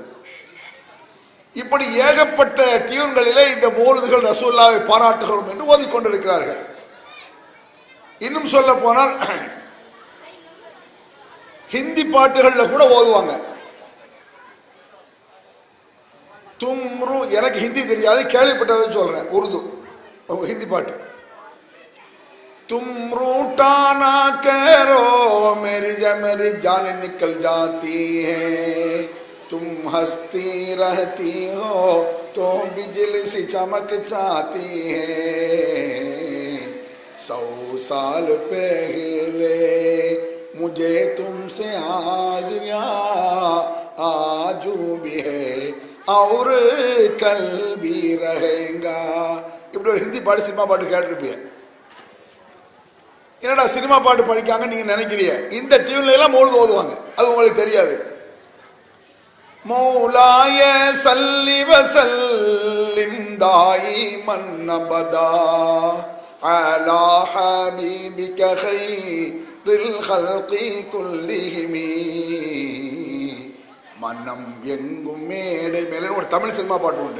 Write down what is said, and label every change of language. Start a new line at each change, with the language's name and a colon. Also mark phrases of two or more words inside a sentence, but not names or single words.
Tamil: இப்படி ஏகப்பட்ட டியூன்களிலே இந்த மௌலிதுகள் ரசூலுல்லாஹ்வை பாராட்டுகிறோம் என்று ஓதிக்கொண்டிருக்கிறார்கள். இன்னும் சொல்ல போனால் ஹிந்தி பாட்டுகள்ல கூட ஓதுவாங்க. தும்ரு எனக்கு ஹிந்தி தெரியாது, கேள்விப்பட்டதை சொல்றேன். உருது ஹிந்தி பாட்டு.
Hindi: तुम रूठाना करो मेरी जान निकल जाती है तुम हंसती रहती हो तो बिजली सी चमक जाती है 100 साल पहले मुझे तुमसे आ गया आज भी है और कल भी रहेगा
Tamil: இப்படி ஒரு ஹிந்தி பாட்டு சினிமா பாட்டு கேட்டிருப்பீங்க. என்னடா சினிமா பாட்டு படிக்காங்க நீங்க நினைக்கிறீங்க? இந்த டியூன்ல எல்லாம் மௌலிது ஓதுவாங்க, அது உங்களுக்கு தெரியாது.
Arabic: مولاي صل وسلم دائما أبدا على حبيبك خير الخلق كلهم
Tamil: மனம் எங்கும் மேடை மேலே ஒரு தமிழ் சினிமா பாட்டு உண்டு.